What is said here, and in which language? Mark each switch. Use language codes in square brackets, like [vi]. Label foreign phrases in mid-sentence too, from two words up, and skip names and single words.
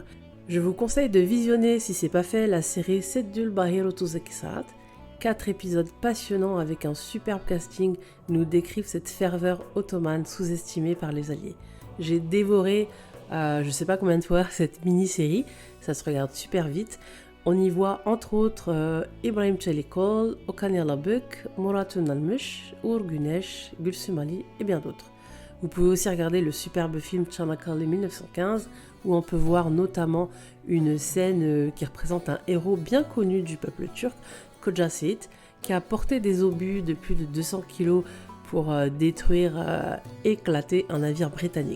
[fr] Je vous conseille de visionner, si c'est pas fait, la série Seddül Bahir 38 Saat. 4 épisodes passionnants avec un superbe casting nous décrivent cette ferveur ottomane sous-estimée par les Alliés. J'ai dévoré, je sais pas combien de fois, cette mini-série, ça se regarde super vite. On y voit entre autres İbrahim Çelikol, Okan Yalabık, Murat Ünalmış, Uğur Güneş, Gülsüm Ali et bien d'autres. Vous pouvez aussi regarder le superbe film Çanakkale 1915 où on peut voir notamment une scène qui représente un héros bien connu du peuple turc, Koca Seyit, qui a porté des obus de plus de 200 kg pour détruire, éclater un navire britannique.